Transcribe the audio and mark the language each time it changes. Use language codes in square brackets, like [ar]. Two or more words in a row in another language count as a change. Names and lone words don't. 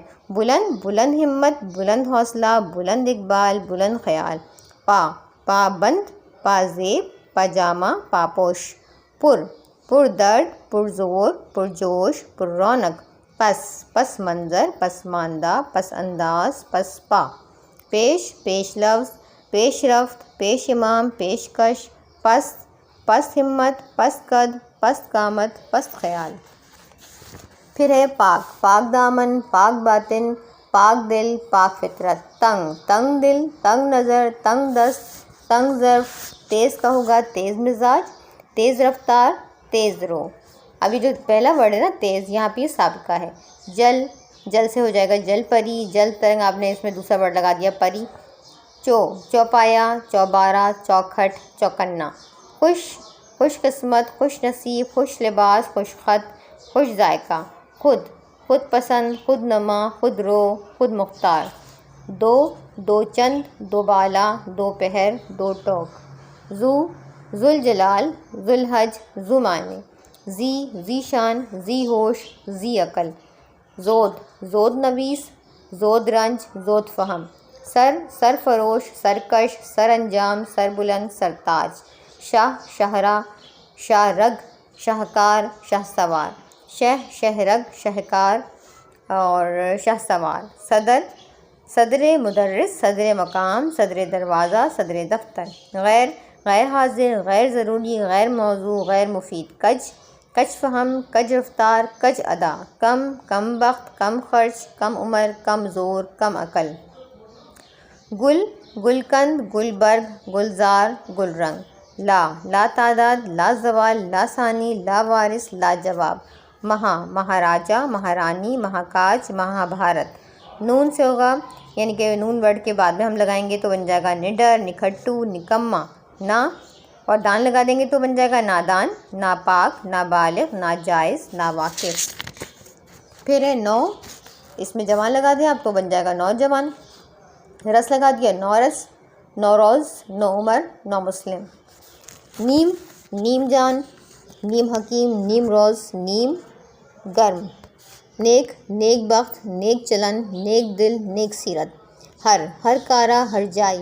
[ur] بلند، بلند ہمت، بلند حوصلہ، بلند اقبال، بلند خیال۔ پابند، پازیب، پاجامہ، پاپوش۔ پر درد، پرزور، پرجوش، پر رونق۔ پس منظر، پسماندہ، پس انداز، پس پا۔ پیش لفظ، پیش رفت، پیش امام، پیشکش۔ پس ہمت، پس قد، پست قامت، پست خیال۔ پھر ہے پاک دامن، پاک باطن، پاک دل، پاک فطرت۔ تنگ دل، تنگ نظر، تنگ دست، تنگ ظرف۔ تیز کا ہوگا تیز مزاج، تیز رفتار، تیز رو۔ ابھی جو پہلا ورڈ ہے نا تیز، یہاں پہ یہ سابقہ ہے۔ جل سے ہو جائے گا جل پری، جل ترنگ، آپ نے اس میں دوسرا ورڈ لگا دیا پری۔ چوپایا، چوبارہ، چوکھٹ، چوکنا۔ خوش قسمت، خوش نصیب، خوش لباس، خوش خط، خوش ذائقہ۔ خود پسند، خود نما، خود رو، خود مختار۔ دو چند، دو بالا، دو پہر، دو ٹوک۔ ذوالجلال، ذوالحج، ذو معنی۔ ذی شان، ذی ہوش، ذی عقل۔ زود نویس، زود رنج، زود فہم۔ سرفروش، سرکش، سر انجام، سر بلند، سرتاج۔ شاہراہ، شاہ رگ، شاہکار، شاہ سوار۔ شہرگ، شہکار اور شاہ سوار۔ صدر مدرس، صدر مقام، صدر دروازہ، صدر دفتر۔ غیر حاضر، غیر ضروری، غیر موضوع، غیر مفید۔ کج فہم، کج رفتار، کج ادا۔ کم بخت، کم خرچ، کم عمر، کم زور، کم عقل۔ گلقند، گلبرگ، گلزار، گل رنگ۔ لا تعداد، لا زوال، لا ثانی، لا وارث، لا جواب۔ مہاراجہ، مہارانی، مہاکاج، مہابھارت۔ نون سے ہوگا یعنی کہ نون ورڈ کے بعد میں ہم لگائیں گے تو بن جائے گا نڈر، نکھٹو، نکما۔ اور دان لگا دیں گے تو بن جائے گا نادان، ناپاک، نابالغ، ناجائز، ناواقف۔ پھر ہے نو، اس میں جوان لگا دیں آپ تو بن جائے گا نوجوان۔ رس لگا دیا نورس، نوروز، نو عمر، نو مسلم۔ نیم جان، نیم حکیم، نیم روز، نیم گرم۔ نیک بخت، نیک چلن، نیک دل، نیک سیرت۔ ہر کارہ، ہر جائی۔